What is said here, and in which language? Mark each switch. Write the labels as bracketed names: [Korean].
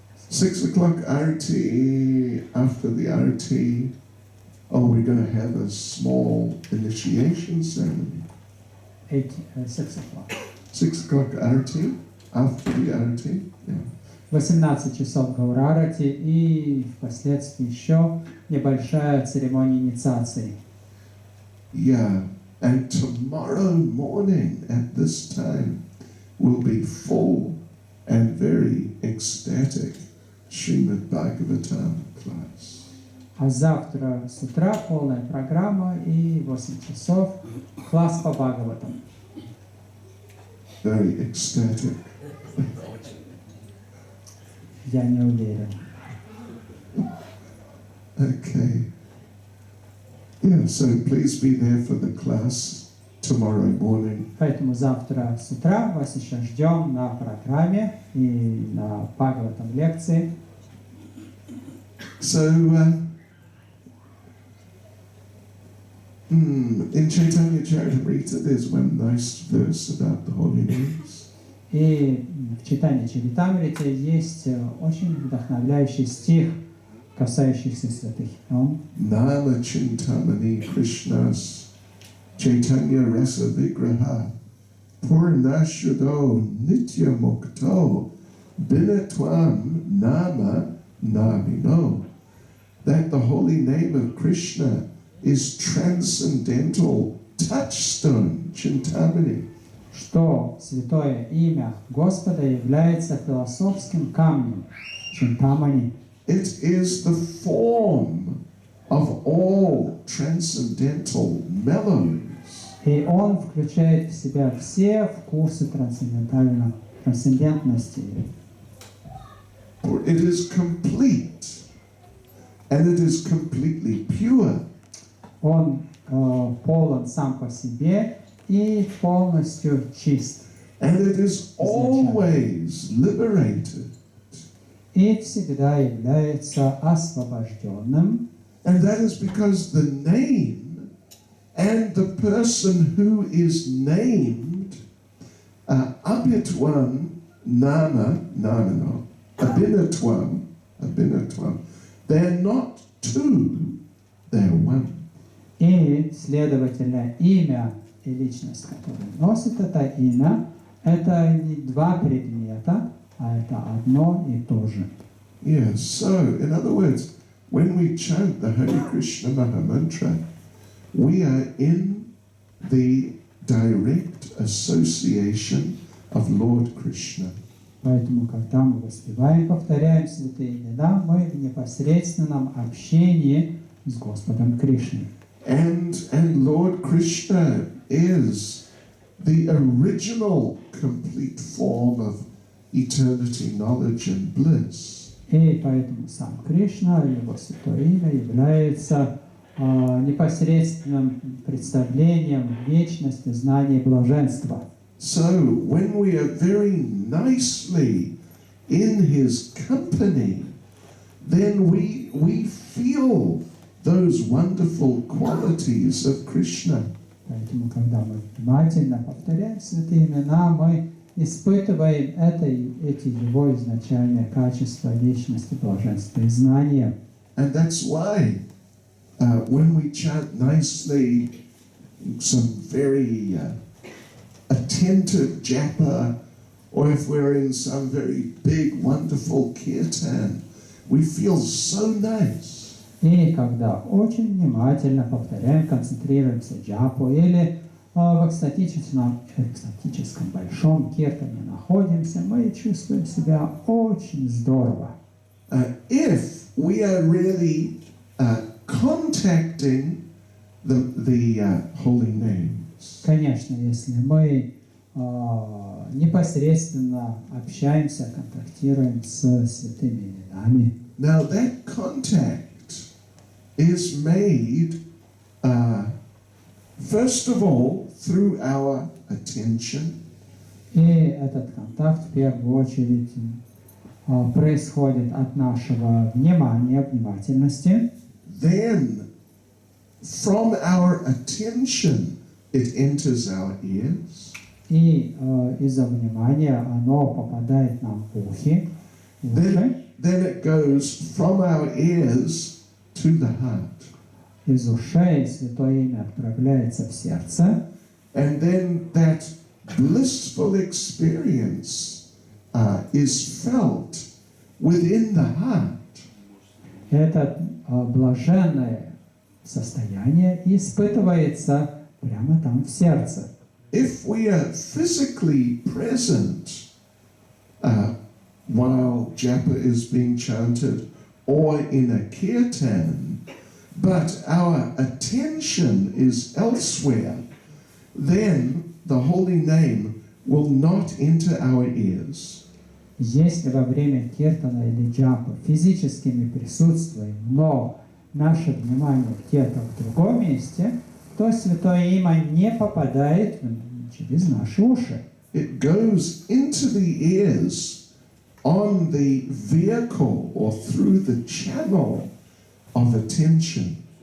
[English] 6 o'clock RT, after the RT, we're going to have a small initiation ceremony. 6 o'clock. 6 o'clock RT, after the RT, yeah. [Russian] 18 часов Гаурарати и впоследствии еще небольшая церемония инициации. [English] Yeah, and tomorrow morning at this time will be full and very ecstatic Srimad Bhagavatam class. [Russian] А завтра с утра полная программа и 8 часов класс по Бхагаватам. [English] Very ecstatic. [Russian] Я не уверен. [English] Okay. Yeah, so please be there for the class tomorrow morning. [Russian] Поэтому завтра с утра вас еще ждем на программе и на Бхагаватам лекции. [English] So, in Chайтанья Джапа-Ретрит there's one nice verse about the holy names. [Russian] И в Чайтанье Чаритамрите есть очень вдохновляющий стих, касающийся святых имен. [Sanskrit] Nama Chintamani Krishnas Chaitanya Rasa Vigraha Purnashudo Nitya Mukto Binatwam Nama Namino. [English] That the holy name of Krishna is transcendental touchstone, Chintamani. [Russian] Что святое имя Господа является философским камнем, Чинтамани. [English] It is the form of all transcendental mellows. [Russian] И он включает в себя все вкусы трансцендентности. [English] For it is complete, and it is completely pure. [Russian] Он полон сам по себе и полностью чист. [English] And it is always liberated. [Russian] И всегда является освобожденным. [English] And that is because the name and the person who is named, [Sanskrit] Abhitvam Namino, [English] Abhinatvam, they're not two, they're one. [Russian] И, следовательно, имя и личность, которая носит это имя, это не два предмета, а это одно и то же. [English] Yes, so, in other words, when we chant the Hare Krishna Mahamantra, we are in the direct association of Lord Krishna. [Russian] Поэтому, когда мы воспеваем, повторяем святые имена, мы в непосредственном общении с Господом Кришной. [English] And Lord Krishna is the original complete form of eternity, knowledge and bliss. [Russian] И поэтому сам Кришна, его святое имя, является непосредственным представлением вечности, знания и блаженства. [English] So when we are very nicely in his company, then we feel those wonderful qualities of Krishna. [Russian] Поэтому, когда мы внимательно повторяем святые имена, мы испытываем эти его изначальные качества вечности, блаженства и знания. [English] And that's why when we chant nicely some very attentive japa, or if we're in some very big, wonderful kirtan, we feel so nice. [Russian] И когда очень внимательно повторяем, концентрируемся джапу, или в экстатическом большом киртане находимся, мы чувствуем себя очень здорово. [English] If we are really contacting the holy names. [Russian] Конечно, если мы непосредственно общаемся, контактируем с святыми именами. [English] Now that contact is made, first of all, through our attention. [Russian] И этот контакт в первую очередь происходит от нашего внимания, внимательности. [English] Then, from our attention, it enters our ears. [Russian] И из-за внимания оно попадает нам в уши. [English] Then it goes from our ears to the heart. [Russian] Из ушей Святое Имя отправляется в сердце. [English] And then that blissful experience is felt within the heart. [Russian] Это блаженное состояние испытывается прямо там в сердце. [English] If we are physically present while japa is being chanted or in a kirtan, but our attention is elsewhere, then the holy name will not enter our ears. [Russian] Если во время киртана или джапы физически мы присутствуем, но наше внимание где-то в другом месте, то Святое Имя не попадает через наши уши. [English] It goes into the ears on the vehicle or through the channel of attention.